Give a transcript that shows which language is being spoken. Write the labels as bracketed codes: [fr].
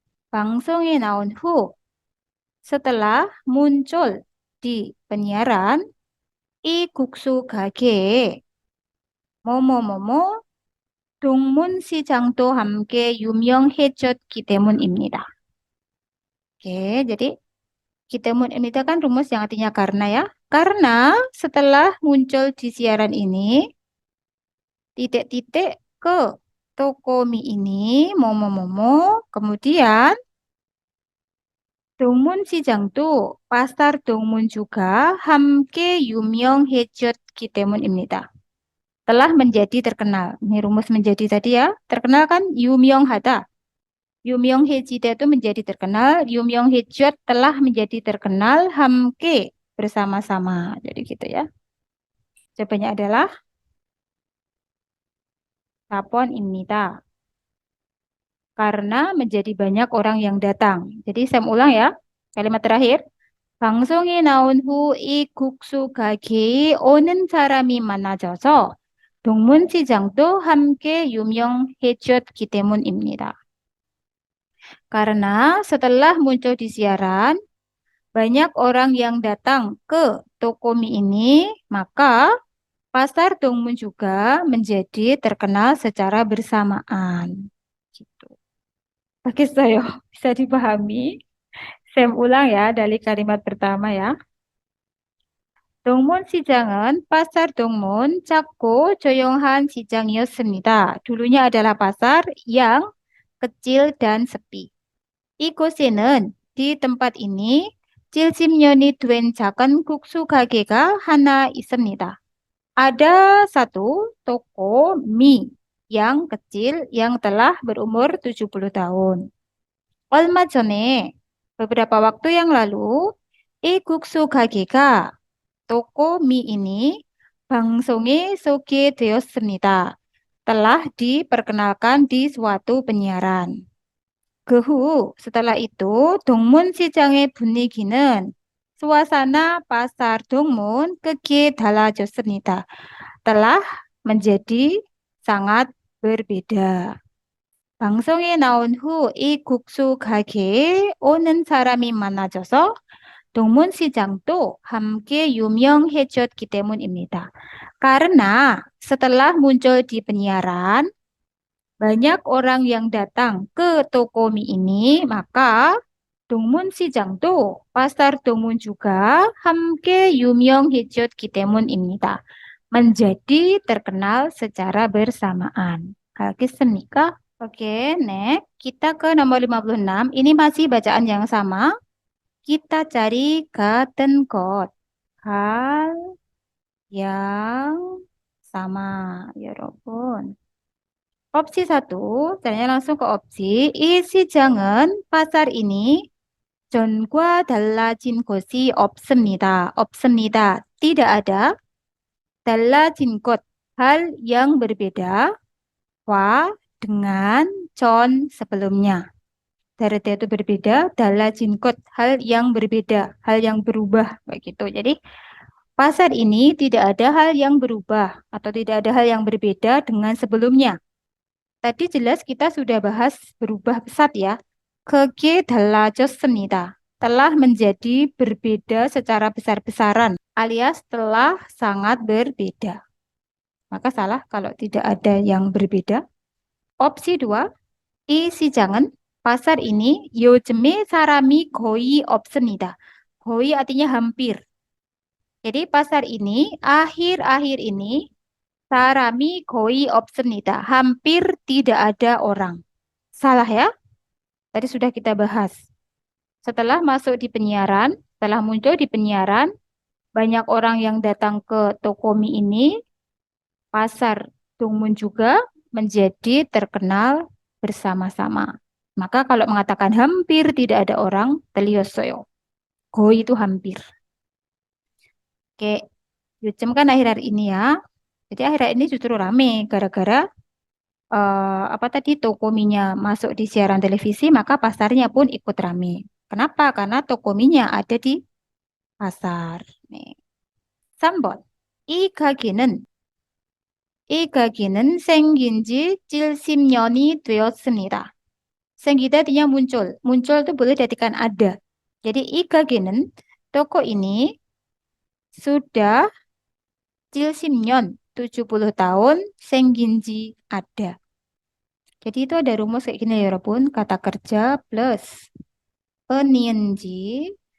[ko] 방송에 나온 후 [id] setelah muncul di penyiaran [ko] 이 국수 가게에 뭐뭐뭐뭐 동문 시장도 함께 유명해졌기 때문입니다. [id] Oke, jadi Kitemunibnida kan rumus yang artinya karena ya. Karena setelah muncul di siaran ini, titik-titik ke toko mie ini, momo-momo, kemudian Dongmun Sijang도, pasar Dongmun juga, [ko] 함께 유명해졌기 때문입니다. [id] Telah menjadi terkenal. Ini rumus menjadi tadi ya. Terkenal kan 유명하다. 유명해지다 itu menjadi terkenal. 유명해졌 telah menjadi terkenal. 함께 bersama-sama. Jadi gitu ya. Jawabannya adalah 사번입니다. Karena menjadi banyak orang yang datang. Jadi saya ulang ya. Kalimat terakhir. [ko] 방송에 나온 후 이 국수 가게에 오는 사람이 많아져서 동문시장도 함께 유명해졌기 때문입니다. [id] Karena setelah muncul di siaran, banyak orang yang datang ke toko mie ini, maka pasar Dongmun juga menjadi terkenal secara bersamaan. Gitu. Bagi saya bisa dipahami. Saya ulang ya dari kalimat pertama ya. [ko] 동문 시장은 pasar Dongmun 작고 조용한 시장이었습니다. [id] Dulunya adalah pasar yang kecil dan sepi. [ko] 이곳에는 [id] di tempat ini [ko] 70년이 된 작은 국수 가게가 하나 있습니다. [id] Ada satu toko mie yang kecil yang telah berumur 70 tahun. [ko] 얼마 전에 [id] beberapa waktu yang lalu [ko] 이 국수 가게가 [id] toko mie ini [ko] 방송에 소개되었습니다. [id] Telah diperkenalkan di suatu penyiaran. [ko] 그 후, [id] setelah itu, [ko] 동문 시장의 분위기는 [id] suasana pasar Dongmun [ko] 크게 달라졌습니다. [id] Telah menjadi sangat berbeda. [ko] 방송에 나온 후 이 국수 가게에 오는 사람이 많아져서 동문시장도 함께 유명해졌기 때문입니다. [id] Karena setelah muncul di penyiaran, banyak orang yang datang ke toko mie ini, maka 동문시장도 pasar Dongmun juga [ko] 함께 유명해졌기 때문입니다. [id] Menjadi terkenal secara bersamaan. [ko] 알겠습니까? [id] Oke, next. Kita ke nomor 56. Ini masih bacaan yang sama. Kita cari 같은 것. Hal yang sama, 여러분. Opsi 1, caranya langsung ke opsi. [ko] 이 시장은 [id] pasar ini [ko] 전과 달라진 것이 없습니다. 없습니다. [id] Tidak ada. 달라진 것, hal yang berbeda. 와, dengan 전 sebelumnya. Darada itu berbeda, 달라진 것, hal yang berbeda, hal yang berubah. Begitu. Jadi, pasar ini tidak ada hal yang berubah atau tidak ada hal yang berbeda dengan sebelumnya. Tadi jelas kita sudah bahas berubah pesat ya. [ko] 크게 달라졌습니다. [id] Telah menjadi berbeda secara besar-besaran alias telah sangat berbeda. Maka salah kalau tidak ada yang berbeda. Opsi 2, [ko] 이 시장은 [id] pasar ini [ko] 요즘에 사람이 거의 없습니다. [id] 거의 artinya hampir. Jadi pasar ini akhir-akhir ini [ko] 사람이 거의 없습니다. [id] Hampir tidak ada orang. Salah ya? Tadi sudah kita bahas. Setelah masuk di penyiaran, setelah muncul di penyiaran, banyak orang yang datang ke toko mie ini, pasar Dongmun juga menjadi terkenal bersama-sama. Maka kalau mengatakan hampir tidak ada orang, terliossoyo. Go itu hampir. Oke, 요즘 kan akhir-akhir ini ya. Jadi akhir-akhir ini justru rame gara-gara apa tadi toko mie-nya masuk di siaran televisi, maka pasarnya pun ikut rame. Kenapa? Karena toko mie-nya ada di pasar. [ko] 네. 3번. 이 가게는 이 가게는 생긴 지 70년이 되었습니다. [id] 생기다 artinya muncul. Muncul itu boleh diartikan ada. Jadi [ko] 이 가게는 [id] toko ini sudah 70년, 70 tahun [ko] 생긴 지 [id] ada. Jadi itu ada rumus kayak gini ya, walaupun kata kerja plus enienji.